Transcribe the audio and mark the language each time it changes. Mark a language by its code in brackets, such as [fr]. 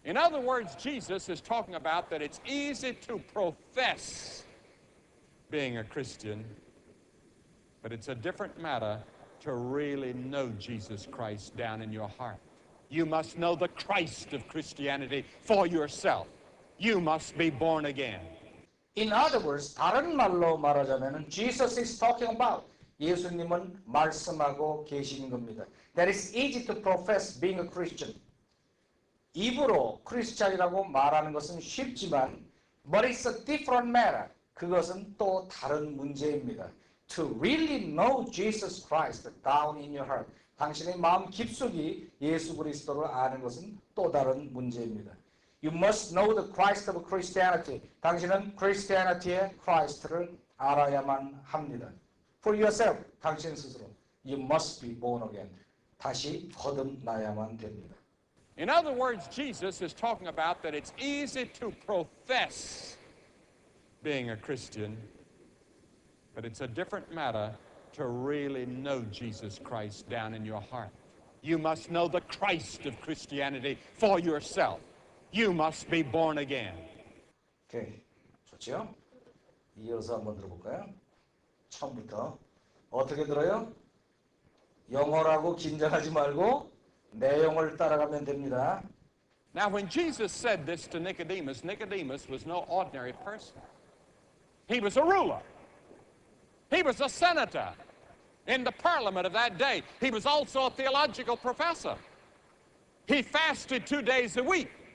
[en] In other words, Jesus is talking about that it's easy to profess being a Christian, but it's a different matter to really know Jesus Christ down in your heart. You must know the Christ of Christianity for yourself. You must be born again. In other words, [ko] 다른 말로 말하자면 [en] Jesus is talking about [ko] 예수님은 말씀하고 계시는 겁니다. [en] That is easy to profess being a Christian. [ko] 입으로 크리스찬이라고 말하는 것은 쉽지만 [en] but it's a different matter. [ko] 그것은 또 다른 문제입니다. [en] To really know Jesus Christ down in your heart. [ko] 당신의 마음 깊숙이 예수 그리스도를 아는 것은 또 다른 문제입니다. [en] You must know the Christ of Christianity. [ko] 당신은 Christianity의 Christ를 알아야만 합니다. [en] For yourself, [ko] 당신 스스로. [en] You must be born again. [ko] 다시 거듭나야만 됩니다. [en] In other words, Jesus is talking about that it's easy to profess being a Christian, but it's a different matter to really know Jesus Christ down in your heart. You must know the Christ of Christianity for yourself. You must be born again. [ko] 오케이, 좋죠? 이어서 한번 들어볼까요? 처음부터 어떻게 들어요? 영어라고 긴장하지 말고 내용을 따라가면 됩니다. [en] Now, when Jesus said this to Nicodemus, Nicodemus was no ordinary person. He was a ruler. He was a senator in the parliament of that day. He was also a theological professor. He fasted 2 days a week.